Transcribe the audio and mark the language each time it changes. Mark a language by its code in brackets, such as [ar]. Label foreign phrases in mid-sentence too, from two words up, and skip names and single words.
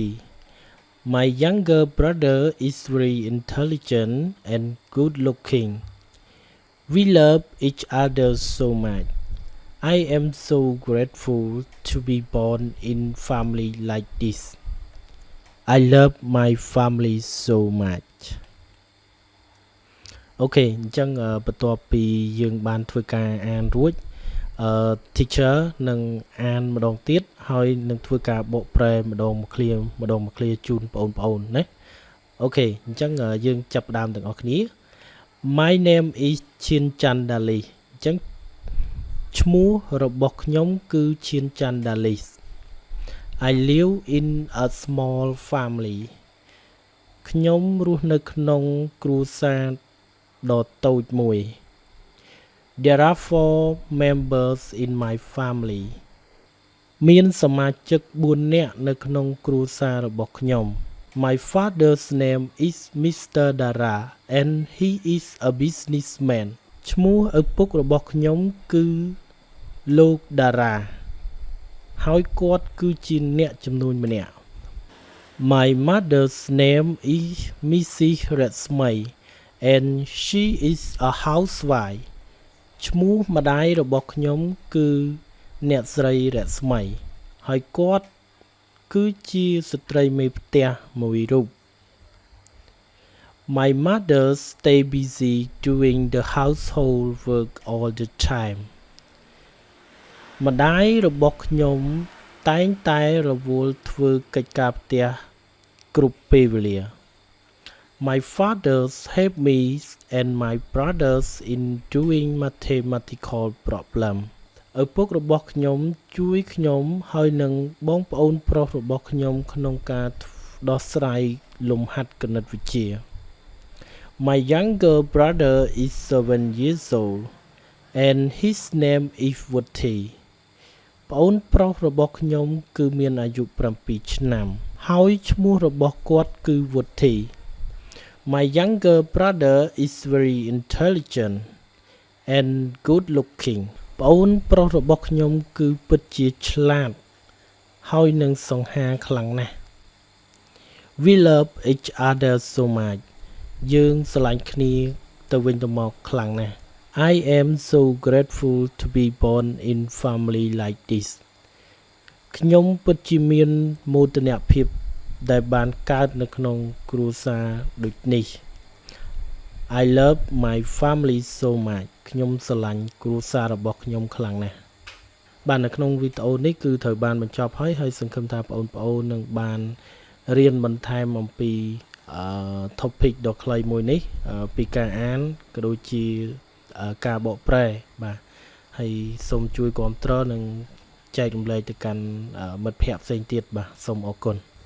[en] My younger brother is very intelligent and good looking. We love each other so much. I am so grateful to be born in a family like this. I love my family so much. [km] អូខេអញ្ចឹងបន្ទាប់ពីយើងបានធ្វើការអានរួចteacher នឹងអានម្ដងទៀតហើយនឹងធ្វើការបកប្រែម្ដងមួយឃ្លាជូនបងប្អូនណាអូខេអញ្ចឹងយើងចាប់ផ្ដើមទាំងអស់គ្នា [en] My name is Chin Chandalis [km] អញ្ចឹងឈ្មោះរបស់ខ្ញុំគឺ Chin Chandalis. [en] I live in a small family. [km] ខ្ញុំរស់នៅក្នុងគ្រួសារដ៏តូចមួយ [en] There are 4 members in my family. [km] មានសមាជិក4នាក់នៅក្នុងគ្រួសាររបស់ខ្ញុំ [en] My father's name is Mr. Dara and he is a businessman. [km] ឈ្មោះឪពុករបស់ខ្ញុំគឺលោក Dara ហើយគាត់គឺជាអ្នកចំនួនម្នាក់ [en] My mother's name is Mrs. Resmay and she is a housewife. [km] ឈ្មោះម្ដាយរបស់ខ្ញុំគឺអ្នកស្រីរស្មីហើយគាត់គឺជាស្ត្រីមេផ្ទះមួយរូប [en] My mother stay busy doing the household work all the time. [km] ម្ដាយរបស់ខ្ញុំតែងតែរវល់ធ្វើកិច្ចការផ្ទះគ្រប់ពេលវេលា [en] My father help me and my brothers in doing mathematical problems. [km] ឪពុករបស់ខ្ញុំជួយខ្ញុំហើយនិងបងប្អូនប្រុសរបស់ខ្ញុំក្នុងការដោះស្រាយលំហាត់គណិតវិទ្យា [en] My younger brother is 7 years old and his name is Woody. [km] ប្អូនប្រុសរបស់ខ្ញុំគឺមានអាយុ7ឆ្នាំហើយឈ្មោះរបស់គាត់គឺ Woody. [en] My younger brother is very intelligent and good looking. [km] ប្អូនប្រុសរបស់ខ្ញុំគឺពិតជាឆ្លាតហើយនឹងសង្ហាខ្លាំងណាស់ [en] We love each other so much. [km] យើងស្រឡាញ់គ្នាទៅវិញទៅមកខ្លាំងណាស់ [en] I am so grateful to be born in family like this. [km] ខ្ញុំពិតជាមានមោទនភាពដែលបានកើតនៅក្នុងគ្រួសារដូចនេះ [en] I love my family so much. [km] ខ្ញុំស្រឡាញ់គ្រួសាររបស់ខ្ញុំខ្លាំងណាស់បាទនៅក្នុងវីដេអូនេះគឺត្រូវបានបញ្ចប់ហើយសង្ឃឹមថាបងប្អូននឹងបានរៀនបន្ថែមអំពីtopic ដ៏ខ្លីមួយនេះពីការអានក៏ដូចជាការបកប្រែបាទហើយសូមជួយគាំទ្រនិងចែករំលែកទៅកាន់មិត្តភ័ក្តិផ្សេងទៀតបាទសូមអរគុណ